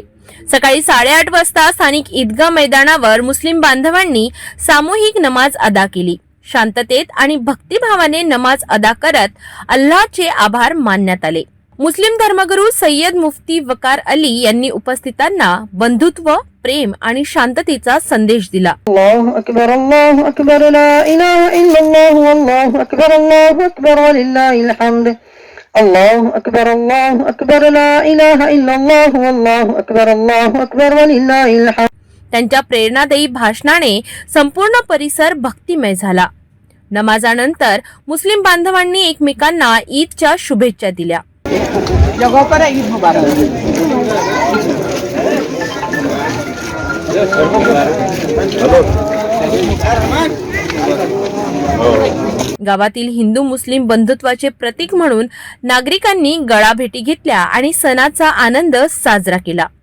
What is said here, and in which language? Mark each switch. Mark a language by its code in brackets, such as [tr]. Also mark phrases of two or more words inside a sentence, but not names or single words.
[mr] सकाळी 8:30 वाजता स्थानिक ईदगाह मैदानावर मुस्लिम बांधवांनी सामूहिक नमाज अदा केली. शांततेत आणि भक्तिभावाने नमाज अदा करत अल्लाहचे आभार मानण्यात आले. मुस्लिम धर्मगुरू सय्यद मुफ्ती वकार अली यांनी उपस्थितांना बंधुत्व, प्रेम आणि शांततेचा संदेश दिला. [ar] الله أكبر، لا إله إلا الله، الله أكبر ولله الحمد. الله أكبر، لا إله إلا الله، الله أكبر ولله الحمد. [mr] त्यांच्या प्रेरणादायी भाषणाने संपूर्ण परिसर भक्तिमय झाला. नमाजानंतर मुस्लिम बांधवांनी एकमेकांना ईदच्या शुभेच्छा दिल्या. गावातील हिंदू मुस्लिम बंधुत्वाचे प्रतीक म्हणून नागरिकांनी गळाभेटी घेतल्या आणि सणाचा आनंद साजरा केला.